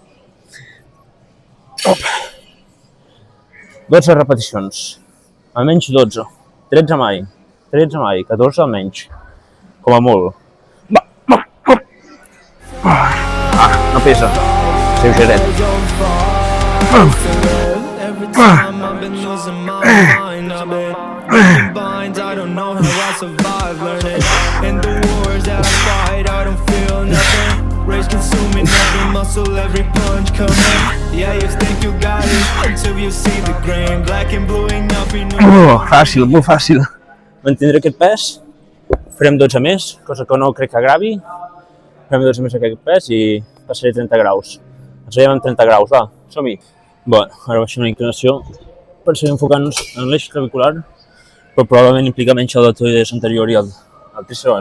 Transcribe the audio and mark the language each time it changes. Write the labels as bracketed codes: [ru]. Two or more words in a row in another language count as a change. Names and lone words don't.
[ca] 12 repeticions, almenys 12, 13 mai, 14 almenys, com a molt. No pesa, lleugeret. [en] I don't know how I survive learning in the wars that I fight. I don't feel nothing. Rage consuming every muscle, every punch coming. Yeah, you think you got it until you see the grain. Black and blue ain't nothing. [ca] Fàcil, molt fàcil. Mantindré aquest pes. Farem 12 més, cosa que no crec que agravi. Farem 12 més aquest pes i passaré 30 graus. Ens veiem amb 30 graus, va, som-hi. Bé, ara baixem la inclinació per seguir enfocant-nos en l'eix clavicular, però probablement implica menys el deltoides anterior i el tríceps.